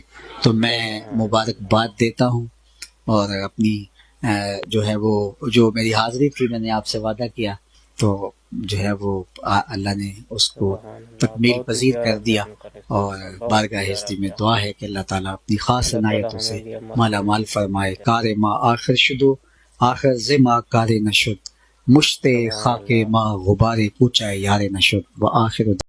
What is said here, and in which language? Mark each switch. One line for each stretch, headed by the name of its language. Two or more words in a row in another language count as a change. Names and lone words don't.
Urdu: تو میں مبارکباد دیتا ہوں، اور اپنی جو ہے وہ جو میری حاضری تھی میں نے آپ سے وعدہ کیا، تو جو ہے وہ اللہ نے اس کو تکمیل پذیر کر دیا، اور بارگاہ ہستی میں دعا ہے کہ اللہ تعالیٰ اپنی خاص عنایتوں سے مالا مال فرمائے۔
Persian: کار ما آخر شدو آخر زما کار نشد، مشت خاک ما غبار پوچھائے یار نشد، و آخر